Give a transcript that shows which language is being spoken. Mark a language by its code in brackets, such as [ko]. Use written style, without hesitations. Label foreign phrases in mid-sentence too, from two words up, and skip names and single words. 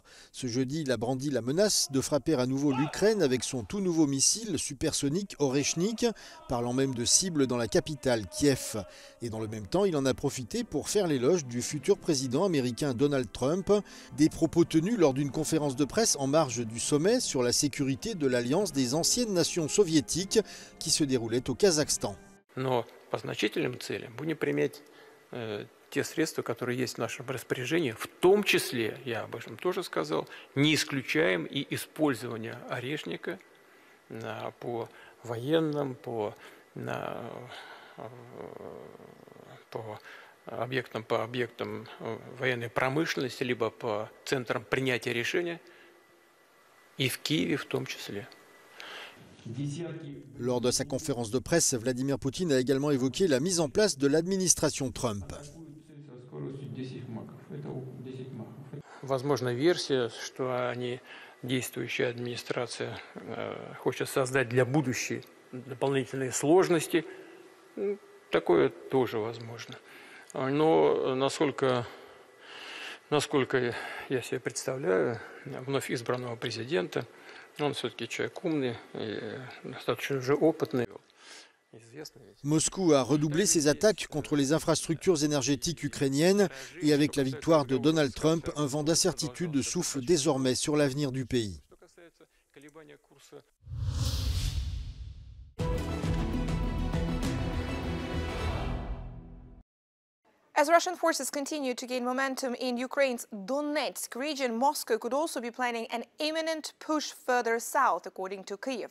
[fr] Ce jeudi, il a brandi la menace de frapper à nouveau l'Ukraine avec son tout nouveau missile supersonique Oreshnik, parlant même de cible dans la capitale, Kiev. Et dans le même temps, il en a profité pour faire l'éloge du futur président américain Donald Trump, des propos tenus lors d'une conférence de presse en marge du sommet sur la sécurité de l'Alliance des anciennes nations soviétiques qui se déroulait au Kazakhstan. [ru] Те средства, которые есть в нашем распоряжении, в том числе, я об этом тоже сказал, не исключаем и использование Орешника по военным, по объектам военной промышленности, либо по центрам принятия решения, и в Киеве в том числе. [fr] Lors de sa conférence de presse, Vladimir Poutine a également évoqué la mise en place de l'administration Trump. [ru] Возможна версия, что действующая администрация хочет создать для будущей дополнительные сложности. Такое тоже возможно. Но насколько я себе представляю, вновь избранного президента, он все-таки человек умный и достаточно уже опытный. [fr] Moscou a redoublé ses attaques contre les infrastructures énergétiques ukrainiennes et avec la victoire de Donald Trump, un vent d'incertitude souffle désormais sur l'avenir du pays. [en] As Russian forces continue to gain momentum in Ukraine's Donetsk region, Moscow could also be planning an imminent push further south, according to Kyiv.